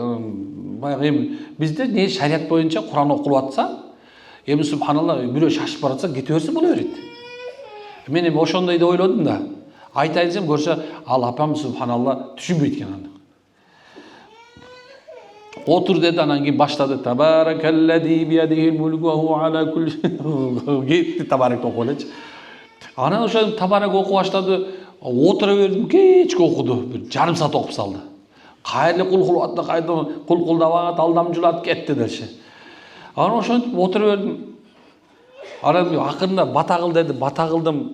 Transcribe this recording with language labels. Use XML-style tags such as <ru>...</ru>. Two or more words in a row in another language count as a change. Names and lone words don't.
<ky>Баягы эми бизде не шарият боюнча Куран окулуп атса, эми субханалла бирөө шашып баратса кете берсе боло берет. Мен эми ошондой деп ойлодум да. Айтайын десем көрсө, ал апам субханалла түшүнбөйт экен аны. Отур dedi, анан кийин баштады.</ky> <ar>تبارك الذي بيده الملك وهو على كل</ar> <ky>кетти табарак окуп элечи. Анан ошо табарак окуп баштады. Отура бердим, кечке окуду. Бир жарым саат окуп салды. Кайра кул кылып атты, кайра кулдабат, алдамчылат кетти деши. Анан ошентип отура бердим. Анан акырында бата кыл деди, бата кылдым.</ky>